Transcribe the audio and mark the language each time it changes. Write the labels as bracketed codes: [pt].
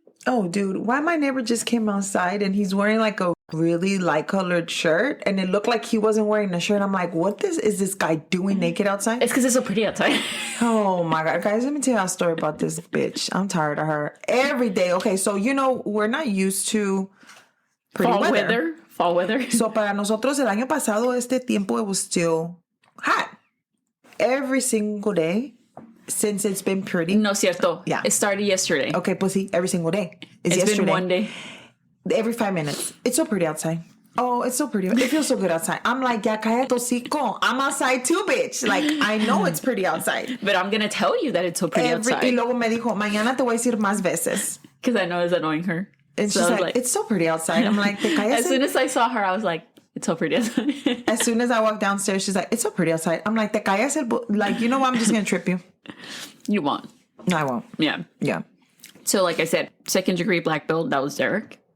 [en] Oh, dude, why my neighbor just came outside and he's wearing like a really light colored shirt and it looked like he wasn't wearing a shirt. I'm like, what is this guy doing naked outside? It's because it's so pretty outside. Oh my God. Guys, let me tell you a story about this bitch. I'm tired of her. Every day. Okay, so we're not used to pretty weather. Fall weather. [es] So para nosotros el año pasado, este tiempo, [en] it was still hot. Every single day since it's been pretty. [es] No cierto. [en] Yeah. It started yesterday. Okay, [es] pues sí, [en] every single day. It's been one day. Every 5 minutes. It's so pretty outside. Oh, it's so pretty. It feels so good outside. I'm like, [es] ya cállate hocico. [en] I'm outside too, bitch. Like, I know it's pretty outside. But I'm going to tell you that it's so pretty outside. [es] Y luego me dijo, mañana te voy a decir más veces. [en] Because I know it's annoying her. And so she's like, it's so pretty outside. I'm like, [es] te callas. [en] As soon as I saw her, I was like, it's so pretty outside. As soon as I walked downstairs, she's like, it's so pretty outside. I'm like, [es] te callas [en] like, you know what? I'm just going to trip you. You won't. No, I won't. Yeah. Yeah. So, like I said, 2nd degree black belt, that was Derek.